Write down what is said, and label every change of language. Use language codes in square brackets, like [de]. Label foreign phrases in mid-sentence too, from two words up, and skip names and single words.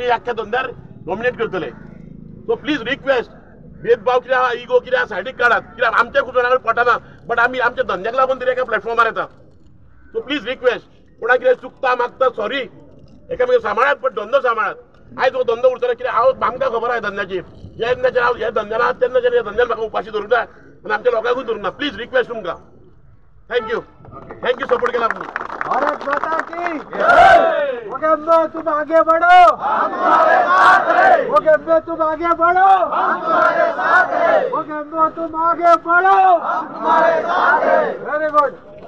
[kok] आख्या धंद्यार डॉमिनेट करतले सो [en] please request [kok] भेदभाव कितें आहा इगो कितें आहा सायडीक काडात कित्याक आमच्या खूब जाणांक पटना बट आमी आमच्या धंद्याक लागून तरी एका प्लॅटफॉर्मार येता सो [en] please request [kok] कोणाक कितें चुकता मागता सॉरी एकामेका सांबाळात पण धंदो सांबाळात आयज हो धंदो उरतलो कित्याक आमकां खबर आहा धंद्याची जेन्नाचेर हांव ह्या धंद्यान आहात तेन्नाचेर ह्या धंद्यान म्हाका उपाशी धरूंक जाय आनी आमच्या लोकांकूय धरूंक ना [en] please request [kok] तुमकां थँक्यू सपोर्ट केला तुमी [hi] भारत माता की मोगेम्बो तुम आगे बढ़ो मोगेम्बो तुम आगे बढ़ो मोगेम्बो तुम आगे बढ़ो [en] very good